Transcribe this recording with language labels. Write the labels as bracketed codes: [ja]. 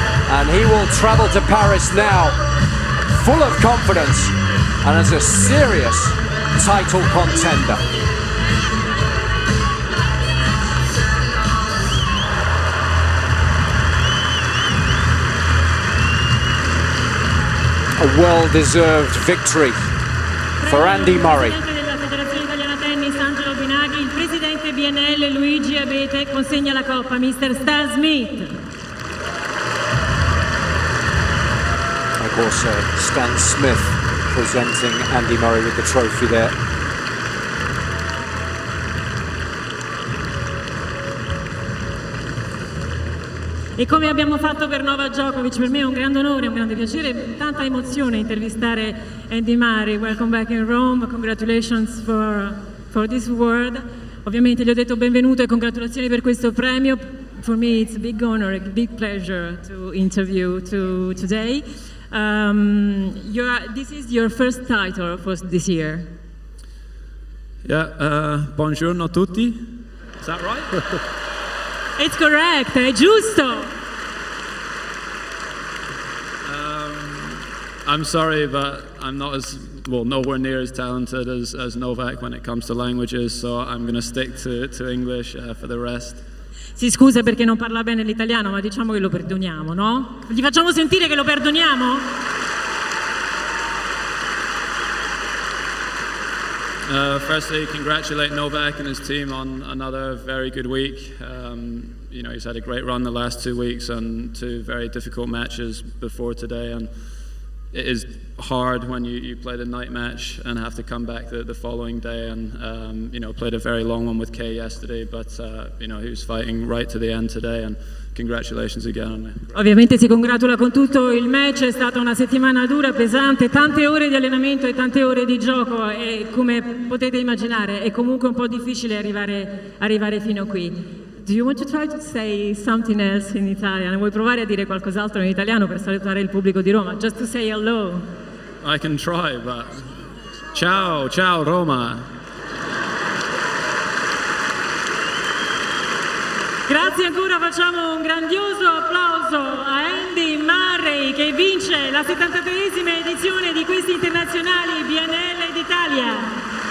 [en] And he will travel to Paris now, full of confidence and as a serious title contender. A well-deserved victory for Andy Murray. [it] Il presidente BNL Luigi Abete consegna la coppa, Mr. Stan Smith. [en] Of course, Stan Smith presenting Andy Murray with the trophy there. [it] E come abbiamo fatto per Novak Djokovic, per me è un grande onore, un grande piacere, tanta emozione intervistare Andy Murray. [en] Welcome back in Rome, congratulations for this award. [it] Ovviamente gli ho detto benvenuto e congratulazioni per questo premio. [en] For me it's a big honor, a big pleasure to interview today. This is your first title for this year. [it] Yeah, buongiorno a tutti. [en] Is that right? It's correct, [it] è giusto. [en] I'm sorry, but I'm not nowhere near as talented as Novak when it comes to languages, so I'm going to stick to English for the rest. [it] Si scusa perché non parla bene l'italiano, ma diciamo che lo perdoniamo, no? Gli facciamo sentire che lo perdoniamo? [en] Firstly, congratulate Novak and his team on another very good week. You know, he's had a great run the last 2 weeks and 2 very difficult matches before today, and it is hard when you play the night match and have to come back the following day, and you know, played a very long one with Kay yesterday, but you know, he was fighting right to the end today, and congratulations again. [it] Ovviamente si congratula con tutto il match, è stata una settimana dura, pesante, tante ore di allenamento e tante ore di gioco, e come potete immaginare è comunque un po' difficile arrivare fino qui. [en] Do you want to try to say something else in Italian? [it] Vuoi provare a dire qualcos'altro in italiano per salutare il pubblico di Roma? [en] Just to say hello. I can try, but ciao Roma. [it] Grazie ancora, facciamo un grandioso applauso a Andy Murray che vince la 73esima edizione di questi internazionali BNL d'Italia.